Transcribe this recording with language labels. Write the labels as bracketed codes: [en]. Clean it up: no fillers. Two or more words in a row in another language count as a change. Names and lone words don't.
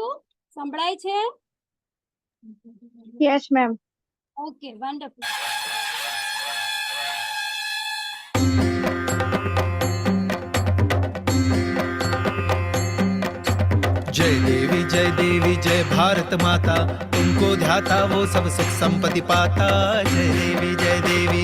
[gu] સંભળાય છે? [en] Yes, ma'am. Okay, wonderful. [hi] जय देवी जय भारत माता, तुमको ध्याता वो सब सुख संपत्ति पाता. जय देवी जय देवी